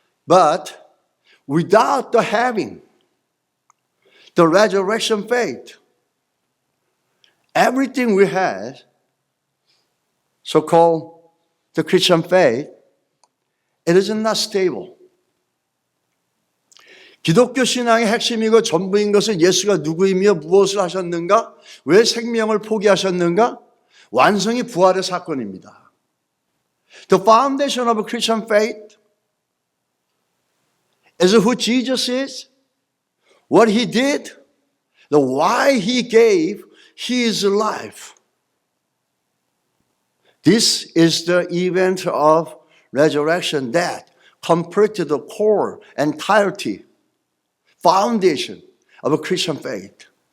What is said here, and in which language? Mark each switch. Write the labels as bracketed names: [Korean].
[English] But without having the resurrection faith, everything we have, so-called the Christian faith, it is not stable. [Korean] 기독교 신앙의 핵심이고 전부인 것은 예수가 누구이며 무엇을 하셨는가? 왜 생명을 포기하셨는가? 완성이 부활의 사건입니다. [English] The foundation of a Christian faith is who Jesus is, what He did, the why He gave His life. This is the event of resurrection that completed the core, entirety, foundation of a Christian faith.